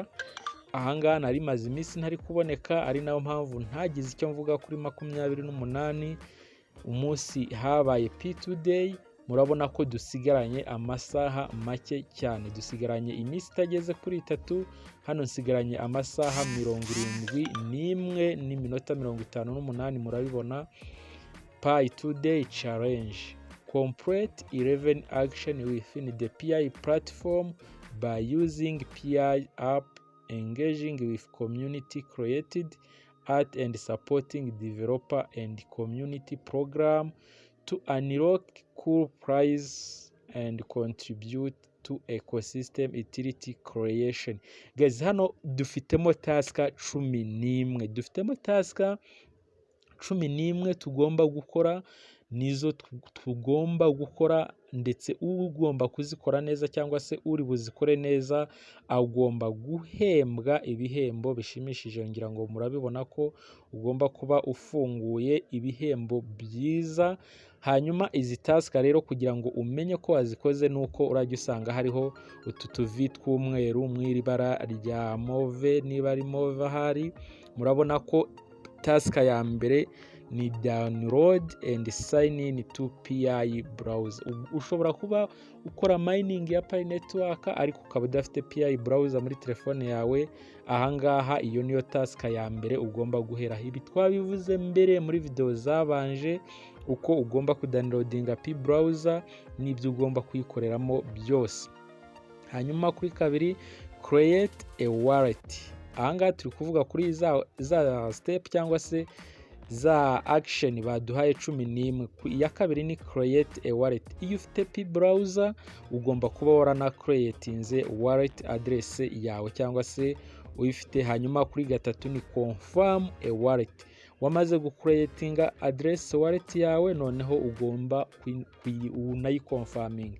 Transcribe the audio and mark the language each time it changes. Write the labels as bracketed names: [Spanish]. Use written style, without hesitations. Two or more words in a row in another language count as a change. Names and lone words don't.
[Kinyarwanda] Ahangaha nari maze iminsi ntari kuboneka, ari nayo mpamvu ntagize icyo mvuga kuri 28 umunsi habaye P2 day. murabona ko dusigaranye amasaha make cyane, dusigaranye iminsi itageze kuri 3. Hano nsigaranye amasaha 71 n'iminota 58, murabibona. [English] Pi today challenge: complete 11 action within the PI platform by using PI app, engaging with community created art and supporting developer and community program to unlock cool prize and contribute to ecosystem utility creation. [Kinyarwanda] Guys, hano dufitemo task 11, dufitemo task 11 tugomba gukora, nizo tugomba gukora, ndetse ugomba kuzikora neza cyangwa se uri buzikore neza agomba guhembwa ibihembo bishimishije. Ngira ngo murabibona ko ugomba kuba ufunguye ibihembo byiza. Hanyuma izi task rero kugira ngo umenye ko wazikoze nuko urajya usanga hariho utu tuvi tw'umweru mw'iri bara rya move, niba ari move ahari. Murabona ko task ya mbere ni [English] download and sign in to PI browser. [Kinyarwanda] Ushobora kuba ukora mining ya Pi network ariko ukaba udafite PI browser muri telefone yawe. Ahangaha iyo niyo task ya mbere ugomba guhera. Ibi twabivuze mbere muri video zabanje, uko ugomba kudownloadinga Pi browser n'ibyo ugomba kuyikoreramo byose. Hanyuma kuri kabiri, [English] create a wallet. [Kinyarwanda] Ahangaha turi kuvuga kuri za step cyangwa se za action baduhaye 11. Iya kabiri ni [English] create a wallet. [Kinyarwanda] Iyo ufite Pi browser ugomba kuba warana creatinze [English] wallet address [Kinyarwanda] yawe cyangwa se uyifite. Hanyuma kuri gatatu ni [English] confirm a wallet. [Kinyarwanda] Wamaze gucreatinga [English] address wallet [Kinyarwanda] yawe, noneho ugomba unayiconfirming.